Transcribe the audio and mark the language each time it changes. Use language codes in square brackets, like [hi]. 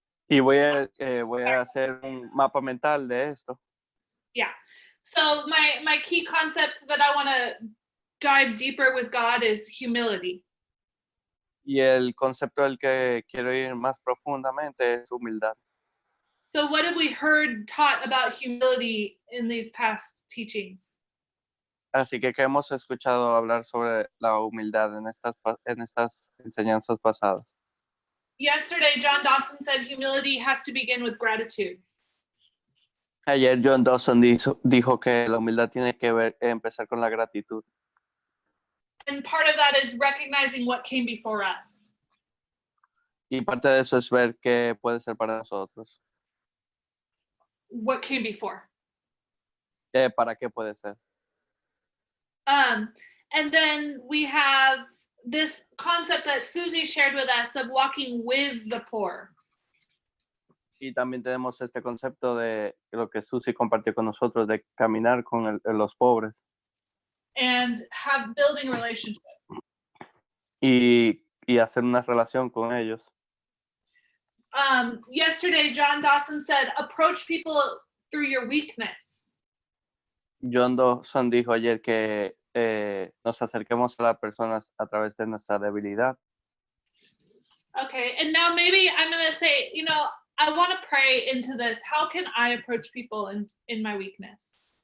[es] Y voy a hacer un mapa mental de esto. Yeah. [en] So my key concept that I want to dive deeper with God is humility. [es] Y el concepto del que quiero ir más profundamente es humildad. [en] So what have we heard taught about humility in these past teachings? [es] Así que ¿qué hemos escuchado hablar sobre la humildad en estas enseñanzas pasadas? [en] Yesterday, John Dawson said humility has to begin with gratitude. [es] Ayer John Dawson dijo que la humildad tiene que empezar con la gratitud. [en] And part of that is recognizing what came before us. [es] Y parte de eso es ver qué puede ser para nosotros. [en] What came before. [es] ¿Para qué puede ser? [en] And then we have this concept that Susie shared with us of walking with the poor. [es] Y también tenemos este concepto de lo que Susie compartió con nosotros, de caminar con los pobres. [en] And have building a relationship. [es] Y hacer una relación con ellos. [en] Yesterday, John Dawson said, approach people through your weakness. [es] John Dawson dijo ayer que nos acerquemos a las personas a través de nuestra debilidad. [en] Okay, and now maybe I'm going to say, you know, I want to pray into this. How can I approach people in my weakness?